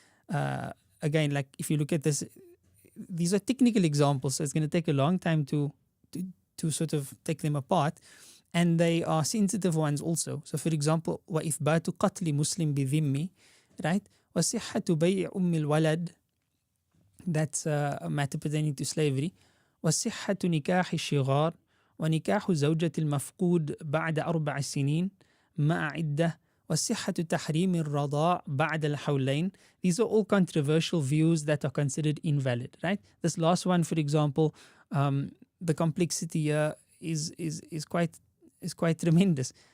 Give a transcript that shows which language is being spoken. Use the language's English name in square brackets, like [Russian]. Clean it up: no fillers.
[English] Again, like if you look at this, these are technical examples, so it's going to take a long time to sort of take them apart, and they are sensitive ones also. So for example, [Arabic] وإثبات قتل مسلم بذمي, [English] right? [Arabic] وصحة بيع أم الولد, [English] that's a matter pertaining to slavery. [Arabic] وصحة نكاح الشغار, ونكاح زوجة المفقود بعد 4 سنين مع عدة, وصحة تحريم الرضاع بعد الحولين. [English] These are all controversial views that are considered invalid, right? This last one, for example, the complexity here is quite tremendous.